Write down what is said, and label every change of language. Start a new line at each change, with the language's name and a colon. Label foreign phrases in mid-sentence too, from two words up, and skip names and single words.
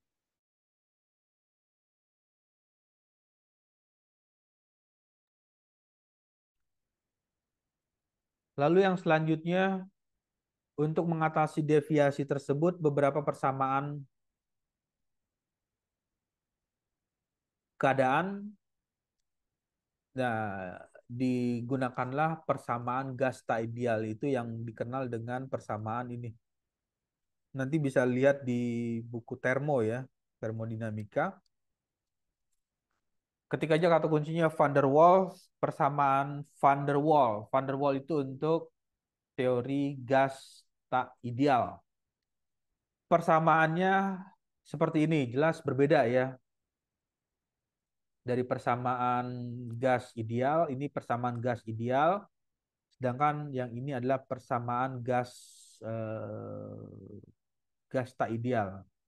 Indonesian: Lalu yang selanjutnya, untuk mengatasi deviasi tersebut, beberapa persamaan keadaan, nah, digunakanlah persamaan gas tak ideal itu yang dikenal dengan persamaan ini. Nanti bisa lihat di buku termo ya, termodinamika. Ketik aja kata kuncinya van der Waals, persamaan van der Waals. Van der Waals itu untuk teori gas tak ideal. Persamaannya seperti ini, jelas berbeda ya. Dari persamaan gas ideal, ini persamaan gas ideal, sedangkan yang ini adalah persamaan gas tak ideal.